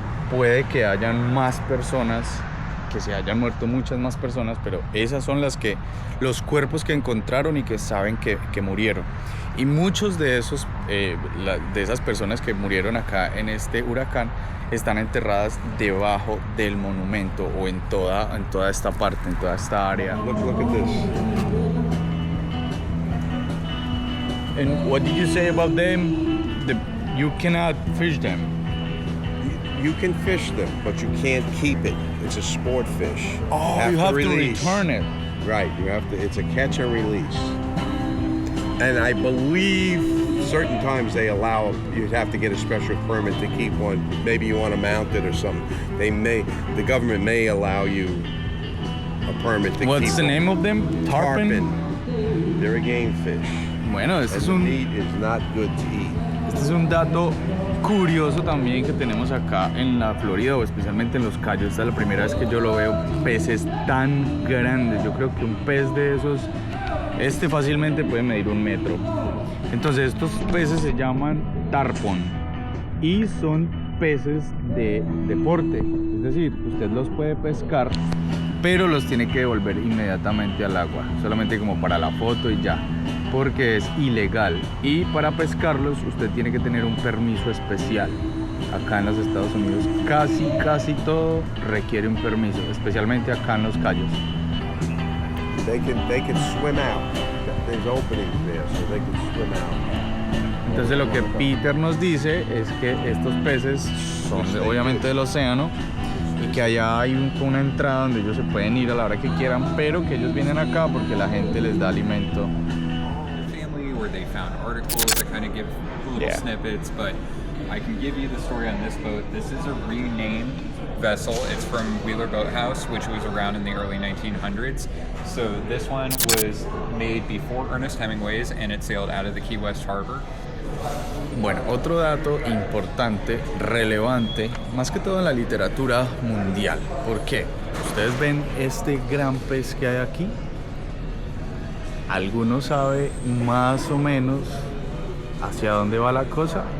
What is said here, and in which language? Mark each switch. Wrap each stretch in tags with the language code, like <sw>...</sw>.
<es>Puede que hayan más personas, que se hayan muerto muchas más personas, pero esas son los cuerpos que encontraron y que saben que murieron. Y muchos de esas personas que murieron acá en este huracán están enterradas debajo del monumento, o en toda esta parte, en toda esta área.</es> <en>Look at this. And what did you say about them? You cannot fish them. You can fish them, but you can't keep it. It's a sport fish. Oh, you have to return it. Right, you have to. It's a catch and release. And I believe certain times they allow, you'd have to get a special permit to keep one. Maybe you want to mount it or something. The government may allow you a permit to keep. What's the name of them? Tarpon? They're a game fish.</en> <es>Bueno,</es> <en>And the meat is not good to eat.</en> <es>Este es un dato curioso también que tenemos acá en la Florida, o especialmente en Los Cayos. Esta es la primera vez que yo lo veo, peces tan grandes. Yo creo que un pez de esos, fácilmente puede medir 1 metro. Entonces estos peces se llaman tarpon y son peces de deporte. Es decir, usted los puede pescar, pero los tiene que devolver inmediatamente al agua, solamente como para la foto y ya, porque es ilegal. Y para pescarlos usted tiene que tener un permiso especial. Acá en los Estados Unidos casi todo requiere un permiso, especialmente acá en Los Cayos.</es> <en>They can swim out. There's openings there, so they can swim out.</en> <es>Entonces lo que Peter nos dice es que estos peces son obviamente del océano y que allá hay una entrada donde ellos se pueden ir a la hora que quieran, pero que ellos vienen acá porque la gente les da alimento.</es> <en>Family, where they found articles that kind of give little snippets, but I can give you the story on this boat. This is a renamed vessel. It's from Wheeler Boat House, which was around in the early 1900s. So this one was made before Ernest Hemingway's, and it sailed out of the Key West Harbor.</en> <es>Bueno, otro dato importante, relevante, más que todo en la literatura mundial. ¿Por qué? Ustedes ven este gran pez que hay aquí. ¿Alguno sabe más o menos hacia dónde va la cosa?</es>